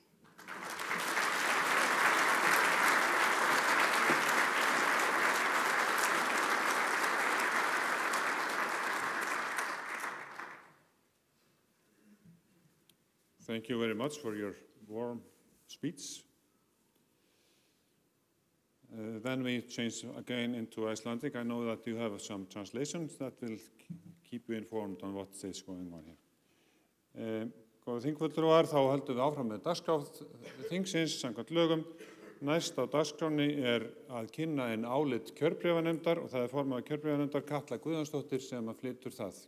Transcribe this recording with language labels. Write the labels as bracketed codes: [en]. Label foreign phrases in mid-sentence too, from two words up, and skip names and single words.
[en] Thank you very much for your warm speech. Then we change again into Icelandic. I know that you have some translations that will keep you informed on what is going on here. [is] Góðir þingfulltrúar, þá höldum við áfram með dagskrá þingsins samkvæmt lögum. Næst á dagskránni að kynna álit kjörbréfanefndar og það formaður kjörbréfanefndar Katla Guðjónsdóttir sem flytur það.